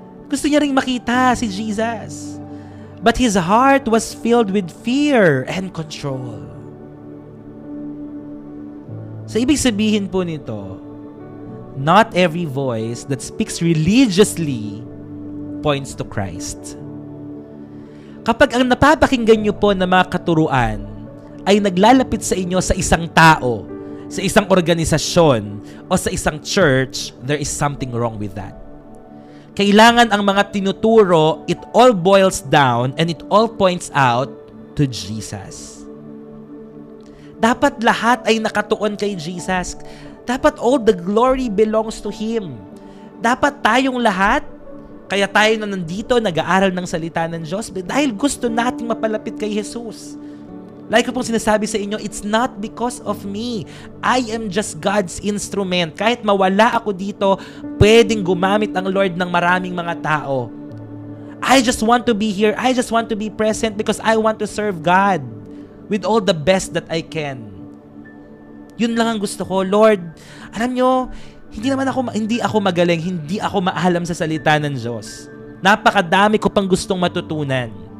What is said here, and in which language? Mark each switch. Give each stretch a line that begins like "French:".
Filipino: Gusto niya ring makita si Jesus.
English: But his heart was filled with fear and control. So,
Filipino: ibig sabihin po nito,
English: not every voice that speaks religiously points to Christ.
Filipino: Kapag ang napapakinggan nyo po na mga katuruan ay naglalapit sa inyo sa isang tao, sa isang organisasyon, o sa isang church,
English: there is something wrong with that.
Filipino: Kailangan ang mga tinuturo,
English: it all boils down and it all points out to Jesus.
Filipino: Dapat lahat ay nakatuon kay Jesus. Dapat
English: all the glory belongs to Him.
Filipino: Dapat tayong lahat, kaya tayo na nandito, nag-aaral ng salita ng Diyos, dahil gusto nating mapalapit kay Jesus.
English: Like
Filipino: ko pong sinasabi sa inyo,
English: it's not because of me. I am just God's instrument.
Filipino: Kahit mawala ako dito, pwedeng gumamit ang Lord ng maraming mga tao.
English: I just want to be here. I just want to be present because I want to serve God with all the best that I can.
Filipino: Yun lang ang gusto ko. Lord, alam nyo, hindi ako magaling, hindi ako maalam sa salita ng Diyos. Napakadami ko pang gustong matutunan.